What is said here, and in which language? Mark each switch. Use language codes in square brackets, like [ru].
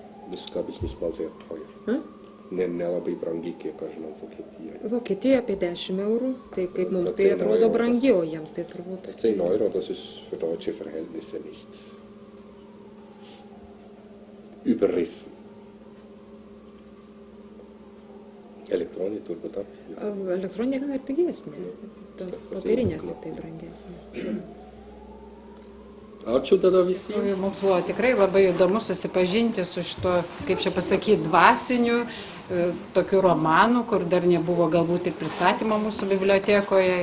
[de] Das ist, glaube ich, nicht mal sehr teuer. [lt] Nelabai brangi, kiek aš žinau, Vokietijoje. Vokietijoje apie 10 eurų, tai kaip mums tai atrodo brangi, o jiems tai turbūt... [de] 10 Euro, das ist für deutsche Verhältnisse nicht überrissen. [lt] Elektroninė turbūt ar? Elektroninė gal ir pigesnė, tos papirinės tik tai brangesnės. Ačiū tada visiems. Mums buvo tikrai labai įdomu susipažinti su šito, kaip čia pasakyti, dvasiniu tokiu romanu, kur dar nebuvo galbūt ir pristatymo mūsų bibliotekoje.